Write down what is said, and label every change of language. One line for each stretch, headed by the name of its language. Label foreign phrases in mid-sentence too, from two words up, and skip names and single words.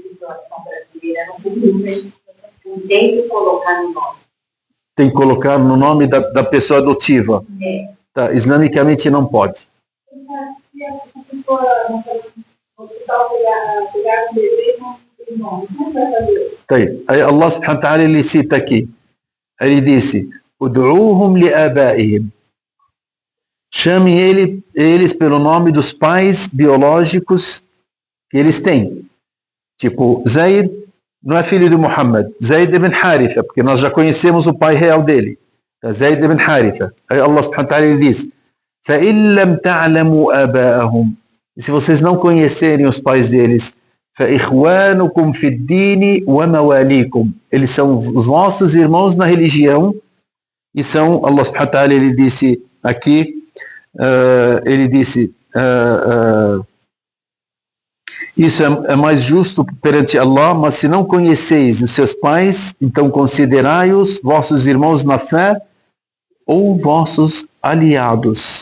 Portuguese: Tem que colocar no nome. Tem que colocar no nome da pessoa adotiva. Tá, islamicamente não pode. Se a pessoa no hospital pegar um bebê, não irmão. Como vai fazer? Aí
Arabic: الله سبحانه وتعالى
Portuguese: ele cita aqui. Ele disse:
Arabic: ادعوهم لآبائهم.
Portuguese: Chame eles pelo nome dos pais biológicos que eles têm. Tipo, Zaid não é filho de Muhammad. Zaid ibn Haritha, porque nós já conhecemos o pai real dele. Zaid ibn Haritha. Aí
Arabic: الله سبحانه وتعالى
Portuguese: ele diz:
Arabic: فَإِن لَمْ تَعْلَمُوا آبَاءَهُمْ.
Portuguese: E se vocês não conhecerem os pais deles,
Arabic: فَإِخْوَانُكُمْ فِي الدِّينِ وَمَوَالِيكُمْ.
Portuguese: Eles são os nossos irmãos na religião e são,
Arabic: الله سبحانه وتعالى
Portuguese: ele disse aqui, ele disse, isso é mais justo perante Allah, mas se não conheceis os seus pais, então considerai-os vossos irmãos na fé ou vossos aliados.